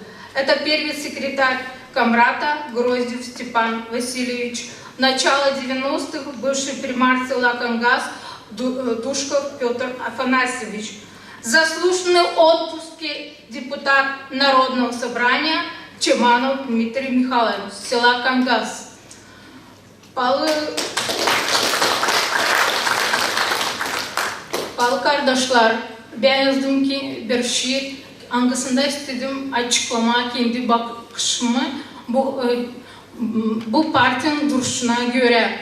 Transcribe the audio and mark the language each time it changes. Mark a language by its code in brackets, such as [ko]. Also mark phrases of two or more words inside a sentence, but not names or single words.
[ru] Это первый секретарь Камрата Гроздев Степан Васильевич, начало 90-х бывший примар села Кангас Душков Петр Афанасьевич, заслуженный отпуске депутат Народного собрания Чеманов Дмитрий Михайлович, села Кангас. [gag] Pahalı kardeşler, ben yazdım ki bir şiir, hangisinde istedim açıklama kendi bakışımı bu partinin duruşuna göre.